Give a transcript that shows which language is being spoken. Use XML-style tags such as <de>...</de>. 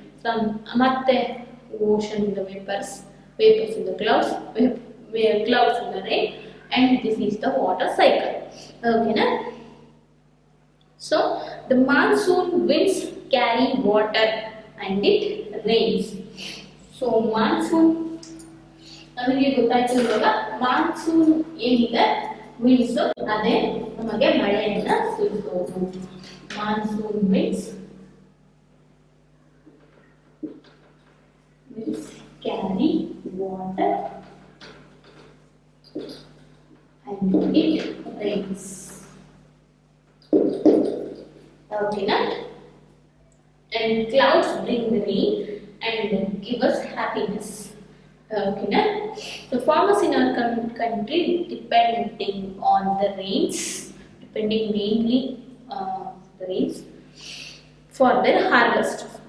<en>Some matte ocean in the vapors in the clouds, clouds in the rain, and this is the water cycle. Okay na? So the monsoon winds carry water and it rains.</en> <kn>So monsoon ನಮಗೆ ಗೊತ್ತಾಯ್ತು. ಇವಾಗ monsoon ಏನಿದೆ winds, ಅದೇ ನಮಗೆ ಮಳೆಯನ್ನ ಸುರಿಸೋದು.</kn> <en>Monsoon winds carry water and it rains.</en> <kn>ಓಕೆನಾ.</kn> <en>And clouds bring the rain and give us happiness. Okay, the farmers in our country depending on the rains, depending mainly the rains for their harvest.</en>